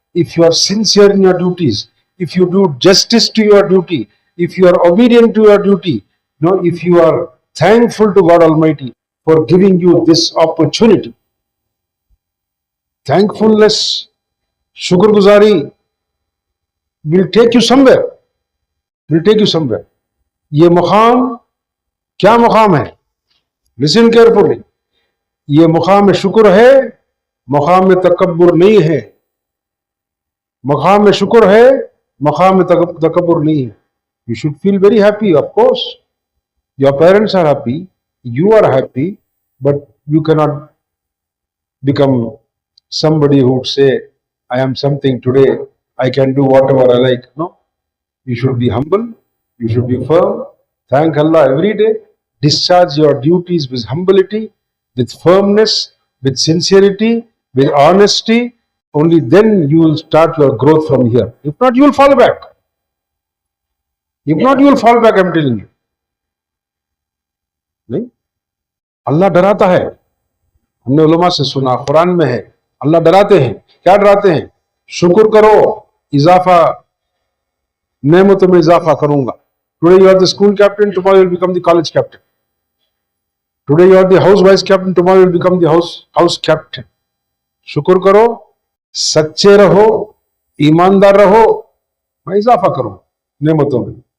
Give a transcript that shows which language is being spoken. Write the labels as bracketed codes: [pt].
[en] If you are sincere in your duties, if you do justice to your duty, if you are obedient to your duty, if you are thankful to God Almighty for giving you this opportunity. Thankfulness, [ur] shukr guzari [en] will take you somewhere. [ur] یہ مقام کیا مقام ہے؟ [en] Listen carefully. [ur] یہ مقام شکر ہے، مقام تکبر نہیں ہے۔ مقام شکر ہے، مقام تکبر نہیں ہے۔ [en] You should feel very happy, of course. Your parents are happy, you are happy, but you cannot become somebody who would say, I am something today, I can do whatever I like. No. You should be humble, you should be firm, thank Allah every day, discharge your duties with humility, with firmness, with sincerity, with honesty, only then you will start your growth from here. If not, you will fall back. If not, you will fall back, I'm telling you. [ur] نہیں, اللہ ڈراتا ہے. ہم نے علماء سے سنا, قرآن میں ہے, اللہ ڈراتے ہیں. کیا ڈراتے ہیں؟ شکر کرو, اضافہ, نعمتوں میں اضافہ کروں گا. [en] Today you are the school captain, tomorrow you will become the college captain. Today you are the house vice captain, tomorrow you will become the house captain. [ur] شکر کرو, سچے رہو, ایماندار رہو, میں اضافہ کروں نعمتوں میں.